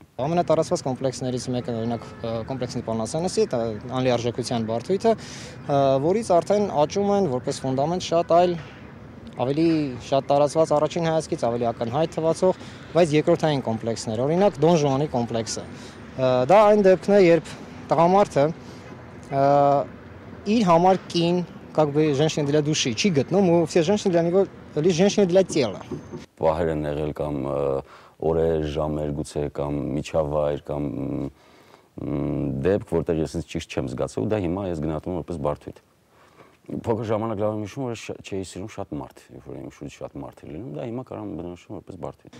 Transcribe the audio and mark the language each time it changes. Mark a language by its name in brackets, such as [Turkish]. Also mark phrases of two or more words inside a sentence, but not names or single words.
[Armenian] Ամենատարածված կոմպլեքսներից մեկը օրինակ կոմպլեքսի պանասենսի, դա անլիարժեքության բարդույթը, որից արդեն աճում են որպես ֆունդամենտ շատ այլ ավելի շատ տարածված առաջին հայացքից ավելի ակնհայտ թվացող, բայց երկրորդային կոմպլեքսներ, օրինակ Դոն Ժուանի կոմպլեքսը։ Դա այն դեպքն է, երբ տղամարդը իր համար կին, [Russian] как бы женщина для души, [Armenian] չի գտնում ու [Russian] все женщины для него лишь женщина для тела։ [Armenian] Պահեր են եղել կամ օրեր, ժամեր, գուցե կամ միջավայր կամ դեպք, որտեղ ես ինձ ճիշտ չեմ զգացել ու դա հիմա ես գնահատում եմ որպես բարդույթ։ Փոքր ժամանակ լավ եմ հիշում, որ չէի սիրում շատ մարդ, երբ որ իմ շուրջ շատ մարդ էր լինում, դա հիմա կարող եմ բնորոշել որպես բարդույթ։